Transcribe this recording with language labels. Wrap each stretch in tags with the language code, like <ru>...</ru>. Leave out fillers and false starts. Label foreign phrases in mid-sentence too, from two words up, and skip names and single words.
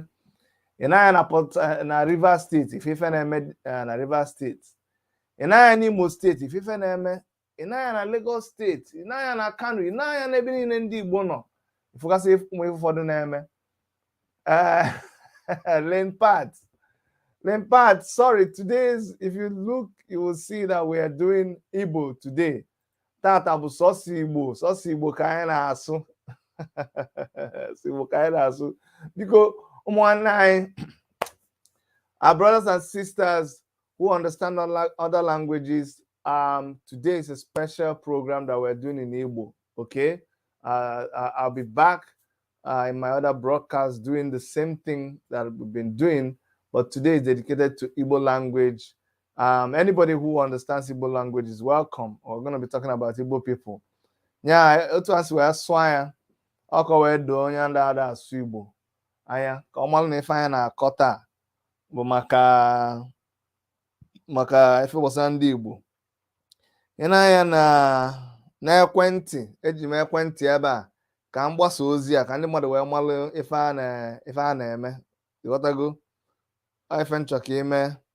<ig>Ị na-anya na Rivers steeti ife na-eme na Rivers steeti, ị na-anya n'Imo steeti ife na-eme, ị na-anya na Lagos steeti, ị na-anya na Kano, ị na-anya n'ebe niile ndị Igbo nọ ifugasị ụmụ ife ụfọdụ na-eme.</ig> <en>Lempart, sorry, if you look, you will see that we are doing Igbo today.</en> <ig>Tata bụ sọsọ Igbo ka anyị na-asụ. Igbo ka anyị na-asụ. Biko ụmụnne anyị,</ig> <en>our brothers and sisters who understand other languages, today is a special program that we're doing in Igbo, okay? I'll be back in my other broadcast doing the same thing that we've been doing, but today is dedicated to Igbo language. Anybody who understands Igbo language is welcome. We're going to be talking about Igbo people.</en> <ig>Yeah, otu asị wee sụọ ya ọkọ wee doo onye ndị ada asụ Igbo anya ka ọ malụ na ife anya na-akọ taa bụ maka ife gbasara ndị Igbo. Ị na-anya na ekwentị, eji m ekwentị ebe a ka m gbasa ozi a ka ndị mmadụ wee malụ ife a na-eme ịghọtago ife nchọ ka ime.</ig>